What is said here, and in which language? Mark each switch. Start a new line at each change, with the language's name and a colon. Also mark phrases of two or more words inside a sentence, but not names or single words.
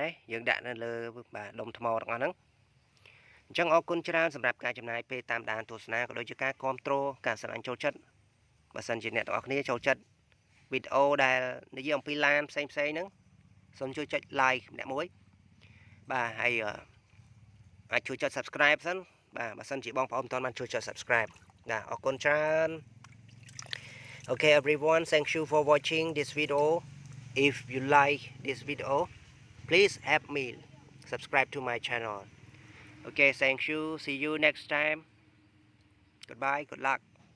Khmer: យើងដាក់នៅលើបាទដុំថ្មទាំងអស់ហ្នឹងអញ្ចឹងអរគុណច្រើនសម្រាប់ការចំណាយពេលតាមដានទស្សនាក៏ដូចជាការគាំទ្រការស្រឡាញ់ចូលចិត្តបើសិនជាអ្នកទាំងអស់គ្នាចូលចិត្តវីដេអូដែលនិយាយអំពីឡានផ្សេងហ្នឹងសូមជួយចុច like ម្នាក់មួយបាទហើយអាចជួយចុច subscribe សិនបាទបើសិនជាបងប្អូនមិនទាន់បានជួយចុច subscribe បាទអរគុណច្រើន
English: Okay everyone, thank you for watching this video. If you like this video, please help me subscribe to my channel. Okay, thank you. See you next time. Goodbye. Good luck.